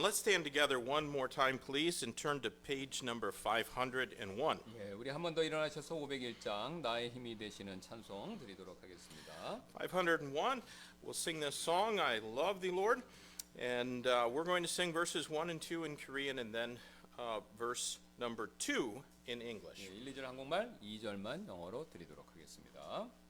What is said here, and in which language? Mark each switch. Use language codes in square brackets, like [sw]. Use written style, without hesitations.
[en] Let's stand together one more time, please, and turn to page number 501. [ko] 예, 우리 한 번 더 일어나셔서 501장 나의 힘이 되시는 찬송 드리도록 하겠습니다. [en] 501, we'll sing this song, I Love Thee, Lord. And we're going to sing verses 1 and 2 in Korean and then verse number 2 in English. [ko] 예, 1, 2절 한국말, 2절만 영어로 드리도록 하겠습니다.